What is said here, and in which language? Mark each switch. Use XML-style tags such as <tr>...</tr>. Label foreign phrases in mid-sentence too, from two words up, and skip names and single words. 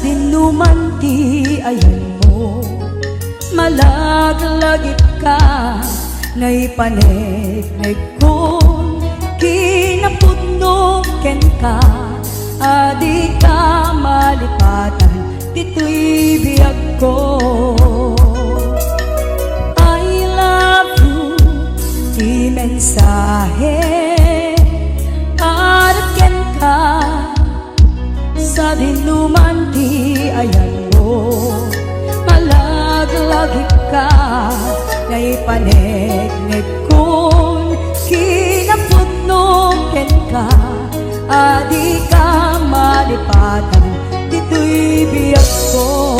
<ilo>dinuman ti ayan mo, malaglagit ka ngay panegnek kon kinapudno ken ka, adi ka malipatan tito'y biyag ko.</ilo> <en>I love you,</en> <ilo>di mensahe para ken ka sa dinuman ti ayan mo malaglagip ka ngay panegnek kun kinaputnong ken ka adi ka malipatan dito'y biyag ko</ilo>